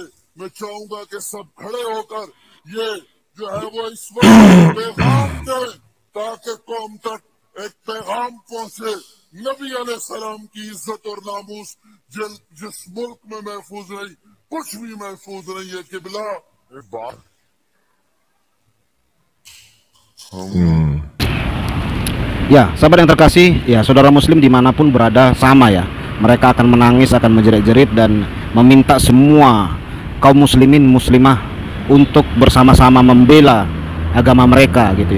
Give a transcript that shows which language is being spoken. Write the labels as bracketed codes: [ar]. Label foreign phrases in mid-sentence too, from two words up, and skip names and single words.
[ur] میں چاہوں گا کہ سب کھڑے ہو کر یہ جو ہے وہ اس وقت پیغام دیں تاکہ قوم تک ایک پیغام پہنچے. نبی علیہ السلام کی عزت اور ناموس جس ملک میں محفوظ رہی، کچھ بھی محفوظ نہیں ہے. قبلہ ایک بات [id] Ya, sahabat yang terkasih, ya saudara muslim dimanapun berada sama ya. Mereka akan menangis, akan menjerit-jerit dan meminta semua kaum muslimin muslimah untuk bersama-sama membela agama mereka gitu ya.